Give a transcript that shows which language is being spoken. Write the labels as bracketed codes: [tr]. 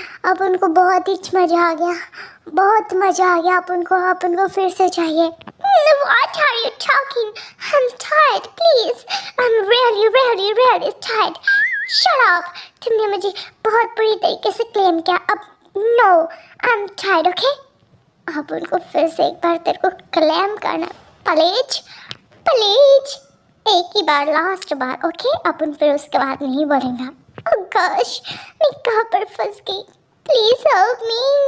[hi] अपन को बहुत ही मजा आ गया. बहुत मजा आ गया अपन को फिर से चाहिए. [en] What are you talking? I'm tired, please. I'm really, really, really tired. Shut up. [hi] तुमने मुझे बहुत बुरी तरीके से क्लेम किया. [en] अब no, I'm tired, okay? [hi] अपन को फिर से एक बार तेरे को क्लेम करना. प्लीज प्लीज एक ही बार, लास्ट बार, ओके? अपन फिर उसके बाद नहीं बोलेंगे. [en] Oh gosh, [hi] मैं कहाँ पर फंस गई. Please help मी.